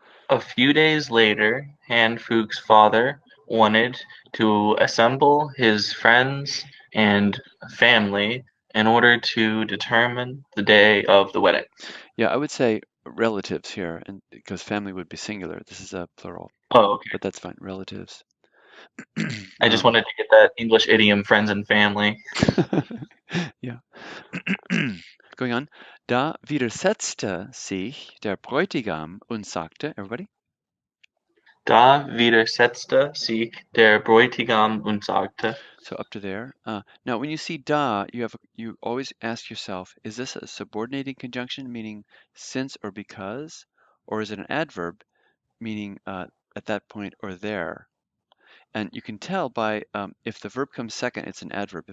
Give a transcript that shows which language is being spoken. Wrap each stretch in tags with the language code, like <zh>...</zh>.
<en>A few days later, Hanfuch's father wanted to assemble his friends and family in order to determine the day of the wedding. Yeah, I would say relatives here, and because family would be singular. This is a plural, Oh, okay. but that's fine. Relatives. I just wanted to get that English idiom, friends and family. Ja. Going on.</en> <de>Da widersetzte sich der Bräutigam und sagte,</de> <en>everybody?</en> <de>Da widersetzte sich der Bräutigam und sagte.</de> <en>So up to there. Now, when you see da, you always ask yourself, is this a subordinating conjunction, meaning since or because, or is it an adverb, meaning at that point or there? And you can tell by if the verb comes second, it's an adverb.</en>